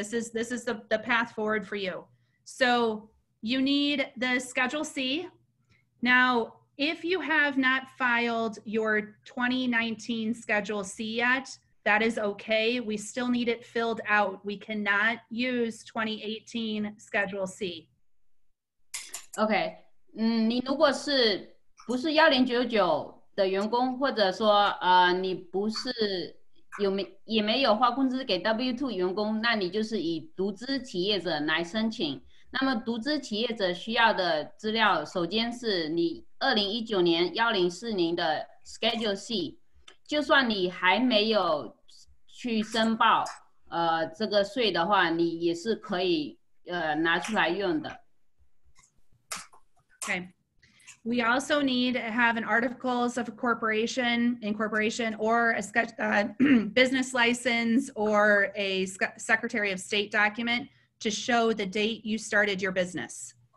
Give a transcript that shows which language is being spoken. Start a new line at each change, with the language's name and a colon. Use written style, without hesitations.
English: This is the path forward for you. So you need the Schedule C. Now, if you have not filed your 2019 Schedule C yet, that is okay. We still need it filled out. We cannot use 2018 Schedule C.
Chinese: OK， 你如果不是1099的员工，或者说你不是也没有发工资给 W2 员工，那你就是以独资企业者来申请。那么独资企业者需要的资料，首先是你2019年1040的 Schedule C， 就算你还没有去申报这个税的话，你也是可以拿出来用的。
English: Okay. We also need to have an articles of incorporation, or a business license, or a Secretary of State document to show the date you started your business.